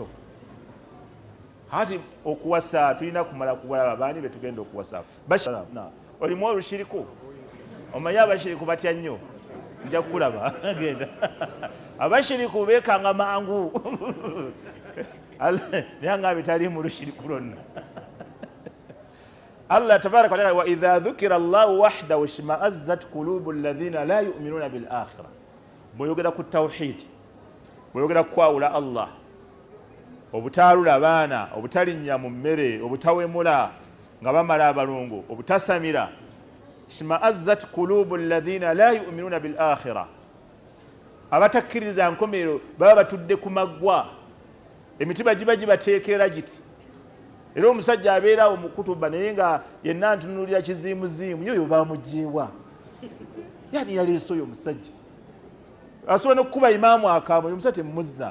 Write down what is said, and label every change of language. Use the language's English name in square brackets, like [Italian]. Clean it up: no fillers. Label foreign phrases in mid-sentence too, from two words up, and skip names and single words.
[Ganda] Hati okuwasa tulina kumala kubalaba baani betugenda okuwasa. Olimu olushiriku? Omanyi abashiriku batya nnyo? Nja kukulaba genda abashiriku beekanga mangu naye nga bitali mu lushiriku lwonna. [Arabic] الله تبارك وتعالى وإذا ذكر الله وحده اشمأزت قلوب الذين لا يؤمنون بالآخرة. [Ganda] Bw'oyogera ku tawhid, bw'oyogera ku kwawula Allah, obutaalula abaana, obutalinnya mu mmere, obutawemula nga bamala abalungu, obutasamira. [Arabic] اشمأزت قلوب الذين لا يؤمنون بالآخرة. [Ganda] Abatakkiriza nkomerero baba batudde ku maggwa, emitima giba gibateekera giti. Era omusajja abeerawo mu kutuba naye nga yenna ntunulira kiziimuziimu, yoyo bamugyewa. Yani yaleese oyo omusajja asobola n'okukuba imaamu akaamo, oyo omusajja temumuzza.